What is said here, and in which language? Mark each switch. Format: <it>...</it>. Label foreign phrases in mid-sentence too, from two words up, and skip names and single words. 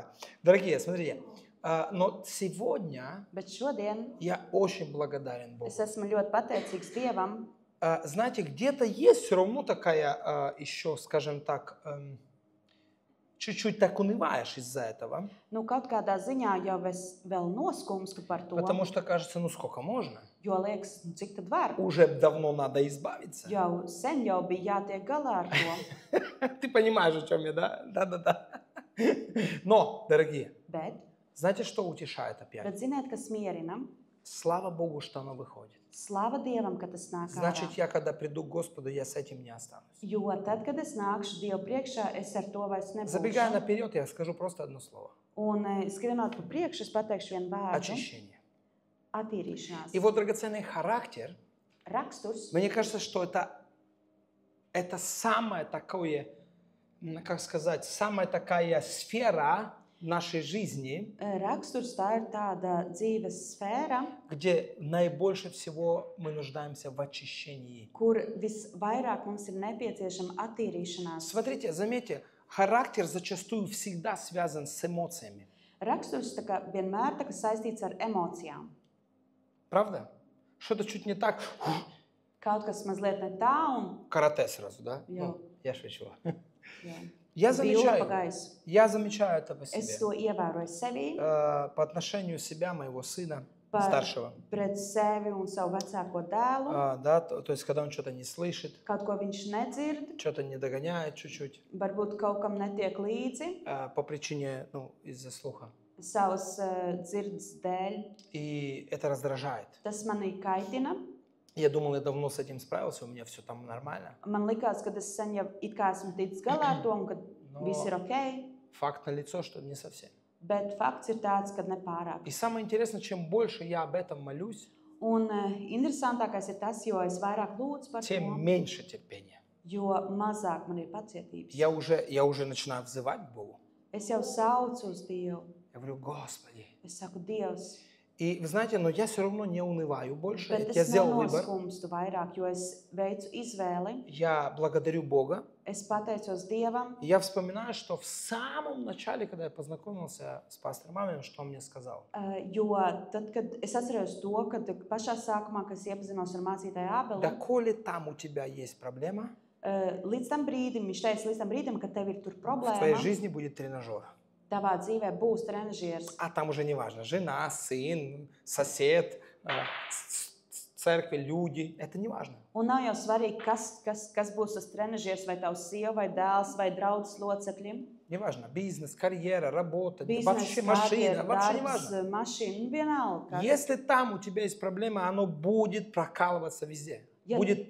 <ru>Дорогие, смотрите, но сегодня</ru> <lv>Bet šodien</lv> <ru>я очень благодарен Богу.</ru> <lv>es esmu ļoti pateicīgs Dievam.</lv> <ru>Знаете, где-то есть все равно такая еще, скажем так, чуть-чуть так унываешь из-за этого,</ru> <lv>Nu, kaut kādā ziņā jau es vēl noskumstu par to,</lv> <ru>потому что кажется, ну сколько можно?</ru> <lv>jo liekas, nu, cik tad var?</lv> <ru>Уже давно надо избавиться.</ru> <lv>Jau sen jau bija jātiek galā ar to.</lv> <ru>Ты понимаешь, о чем я, да? Да. Но, дорогие,</ru> <lv>Bet</lv> <ru>знаете, что утешает опять?</ru> <lv>ziniet, kas mierina?</lv> <ru>Слава Богу, что оно выходит.</ru> <lv>Slava Dievam, ka tas nāk</lv> <ru>Значит,</ru> <lv>ārā.</lv> <ru>я когда приду к Господу, я с этим не останусь.</ru> <lv>Jo tad, kad es nākšu Dievu priekšā, es ar to vairs</lv> <ru>Забегая</ru> <lv>nebūšu.</lv> <ru>наперед, я скажу просто одно слово.</ru> <lv>Un skrienot pa priekšu, es pateikšu vienu vārdu</lv> <ru>Очищение.</ru> <lv>- attīrīšanās.</lv> <ru>И вот драгоценный характер,</ru> <lv>Raksturs,</lv> <ru>мне кажется, что это самое такое, как сказать, самая такая сфера нашей жизни,</ru> <lv>raksturs tā ir tāda dzīves sfēra,</lv> <ru>где наибольше всего мы нуждаемся в очищении.</ru> <lv>kur visvairāk mums ir nepieciešama attīrīšanās.</lv> <ru>Смотрите, заметьте, характер зачастую всегда связан с эмоциями.</ru> <lv>Raksturs tā kā vienmēr tā kā saistīts ar emocijām.</lv> <ru>Правда? Что-то чуть не так.</ru> <lv>Kaut kas mazliet ne tā un</lv> <ru>Карате сразу, да?</ru> <lv>Jā.</lv> <ru>Ну, я шучу.</ru> <lv>jā,</lv> <ru>Я</ru> <lv>vilna pa gaisu.</lv> <ru>замечаю это по</ru> <lv>Es</lv> <ru>себе.</ru> <lv>to ievēroju sevī,</lv> <ru>По отношению себя, моего сына,</ru> <lv>par,</lv> <ru>старшего.</ru> <lv>pret sevi un savu vecāko dēlu.</lv> <ru>Да, то есть, когда он что-то не слышит,</ru> <lv>Kaut ko viņš nedzird,</lv> <ru>что-то не догоняет чуть-чуть,</ru> <lv>varbūt kaut kam netiek līdzi</lv> <ru>по причине, из-за слуха.</ru> <lv>savas dzirdes dēļ.</lv> <ru>И это раздражает.</ru> <lv>Tas manī kaitina.</lv> <ru>Я думал, я давно с этим справился, у меня все там нормально.</ru> <lv>Man likās, ka es sen jau it kā esmu ticis galā ar to un ka No. viss ir ok,</lv> <ru>Факт налицо, что не совсем.</ru> <lv>bet fakts ir tāds, ka nepārāk.</lv> <ru>И самое интересное, чем больше я об этом молюсь,</ru> <lv>Un interesantākais ir tas, jo es vairāk lūdzu par to,</lv> <ru>тем меньше терпения.</ru> <lv>jo mazāk man ir pacietības.</lv> <ru>Я уже начинаю взывать к Богу.</ru> <lv>Es jau saucu uz Dievu.</lv> <ru>Я говорю, Господи.</ru> <lv>Es saku, Dievs,</lv> <ru>И вы знаете, но я все равно не унываю больше.</ru> <lv>bet</lv> <ru>Я</ru> <lv>es</lv> <ru>сделал выбор.</ru> <lv>nenoskumstu vairāk, jo es veicu izvēli.</lv> <ru>Я благодарю Бога.</ru> <lv>Es pateicos Dievam.</lv> <ru>И я вспоминаю, что в самом начале, когда я познакомился с пастором Маминым, что он мне сказал.</ru> <lv>Jo tad, kad es atceros to, kad pašā sākumā, kad es iepazinos ar mācītāju Ābeli,</lv> <ru>Доколе там у тебя есть проблема,</ru> <lv>līdz tam brīdim, viņš teica, līdz tam brīdim, kad tev ir tur</lv> <ru>в твоей</ru> <lv>problēma,</lv> <ru>жизни будет тренажер.</ru> <lv>tavā dzīvē būs trenažieris.</lv> <ru>А там уже не важно, жена, сын, сосед, церковь, люди. Это не важно.</ru> <lv>Un nav jau svarīgi, kas būs tas trenažieris, vai tavs sieva, vai dēls, vai draudzes locekļi.</lv> <ru>Не важно. Бизнес, карьера, работа,</ru> <lv>Biznesa,</lv> <ru>вообще машина,</ru> <lv>karjera,</lv> <ru>вообще не</ru> <lv>darbs,</lv> <ru>важно.</ru> <lv>mašīna, vienalga. kas.</lv> <ru>Если там у тебя есть проблема, оно будет прокалываться везде.</ru> <lv>Ja</lv> <ru>Будет</ru>